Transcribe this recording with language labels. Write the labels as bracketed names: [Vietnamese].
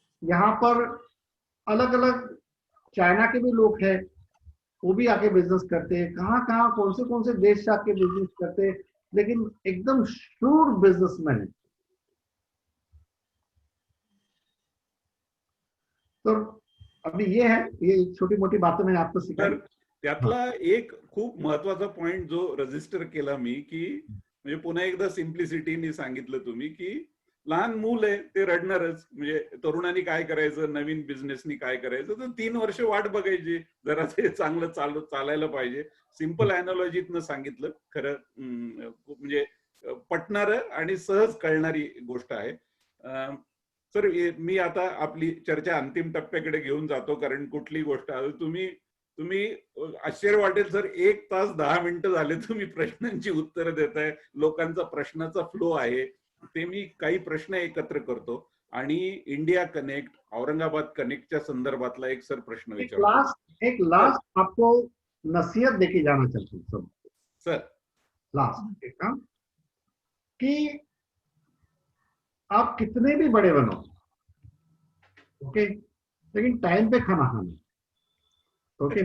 [Hindi] यहाँ पर अलग अलग चाइना के भी लोग हैं, वो भी आके बिजनेस करते हैं, कहाँ कहाँ कौन से देश से आके बिजनेस करते हैं, लेकिन एकदम श्रूड बिजनेसमैन है। तो अभी ये है, ये छोटी मोठी बातें मैंने आपको सिखाई। [Marathi] त्यातला एक खूप महत्वाचा पॉइंट जो रजिस्टर केला मी, की म्हणजे पुन्हा एकदा सिम्प्लिसिटीने सांगितलं तुम्ही की लहान मूल आहे ते रडणारच, म्हणजे तरुणांनी काय करायचं, नवीन बिझनेसनी काय करायचं, तर 3 वर्ष वाट बघायची, जरा ते चांगलं चालायला पाहिजे. सिंपल अॅनॉलॉजीतनं सांगितलं, खरं म्हणजे पटणार आणि सहज कळणारी गोष्ट आहे. सर मी आता आपली चर्चा अंतिम टप्प्याकडे घेऊन जातो, कारण कुठली गोष्ट तुम्ही आश्चर्य वाटेल सर, 1 तास 10 मिनिटं झाले तुम्ही प्रश्नांची उत्तरं देताय. लोकांचा प्रश्नाचा फ्लो आहे, ते मी काही प्रश्न एकत्र करतो आणि इंडिया कनेक्ट, औरंगाबाद कनेक्टच्या संदर्भातला एक सर प्रश्न विचारतो. [Hindi] एक लास्ट आपको नसीहत देके जाना चाहता हूँ सब सर. लास्ट एक काम कि आप कितने भी बड़े बनो, ओके, लेकिन टाइम पे खाना खाना, ओके।